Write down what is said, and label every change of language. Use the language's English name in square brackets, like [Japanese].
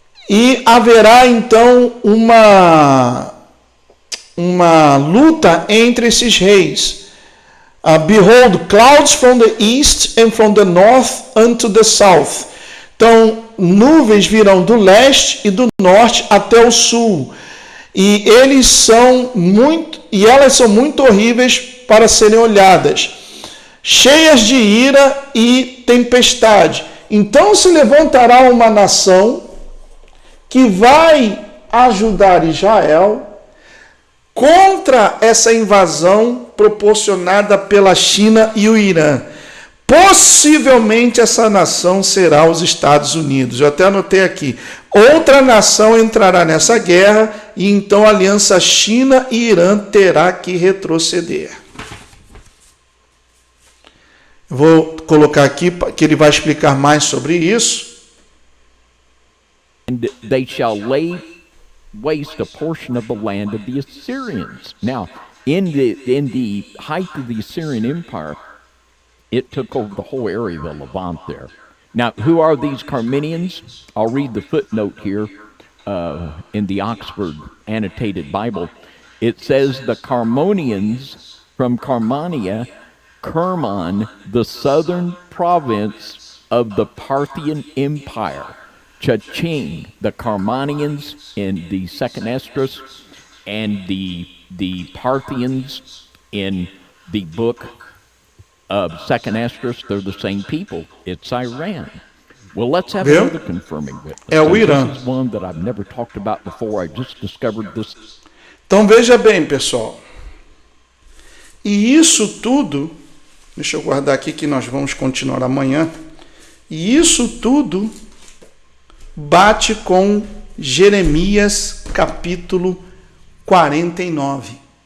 [Portuguese] E haverá então uma luta entre esses reis. [English] Behold, clouds from the east and from the north unto the south. [Portuguese] Então, nuvens virão do leste e do norte até o sul. E elas são muito horríveis para serem olhadas, cheias de ira e tempestade. Então se levantará uma nação que vai ajudar Israel contra essa invasão proporcionada pela China e o Irã. Possivelmente essa nação será os Estados Unidos. Eu até anotei aqui. Outra nação entrará nessa guerra e então a aliança China e Irã terá que retroceder. Eu vou colocar aqui que ele vai explicar mais sobre isso. [English] And they shall lay waste a portion of the land of the Assyrians. Now, in the height of the Assyrian Empire, it took over the whole area of the Levant there. Now, who are these Carminians? I'll read the footnote here in the Oxford Annotated Bible. It says the Carmonians from Carmania, Kerman, the southern province of the Parthian Empire. Chaching, the Carmanians in the Second Esdras, and the Parthians in the book of Second Esdras, they're the same people. It's Iran. Well, let's have another confirming witness. This is one that I've never talked about before. I just discovered this. [Portuguese] Então veja bem, pessoal. E isso tudo, deixa eu guardar aqui que nós vamos continuar amanhã. E isso tudo bate com Jeremias capítulo 49.